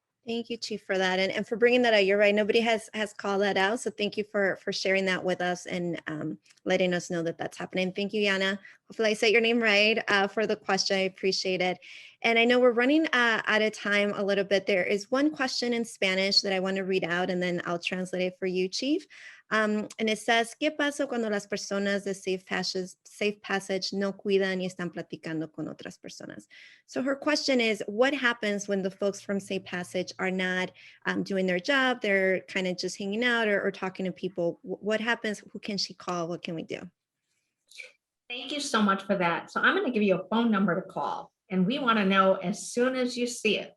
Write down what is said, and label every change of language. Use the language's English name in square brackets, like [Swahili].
[English] Thank you, Chief, for that, and for bringing that out. You're right. Nobody has called that out, so thank you for sharing that with us and letting us know that that's happening. Thank you, Yana. Hopefully, I said your name right for the question. I appreciate it. And I know we're running out of time a little bit. There is one question in Spanish that I want to read out, and then I'll translate it for you, Chief. And it says, [Spanish] ¿Qué pasa cuando las personas de safe passage no cuidan y están platicando con otras personas? [English] So her question is, what happens when the folks from Safe Passage are not doing their job? They're kind of just hanging out or talking to people. What happens? Who can she call? What can we do? Thank you so much for that. So I'm going to give you a phone number to call, and we want to know as soon as you see it.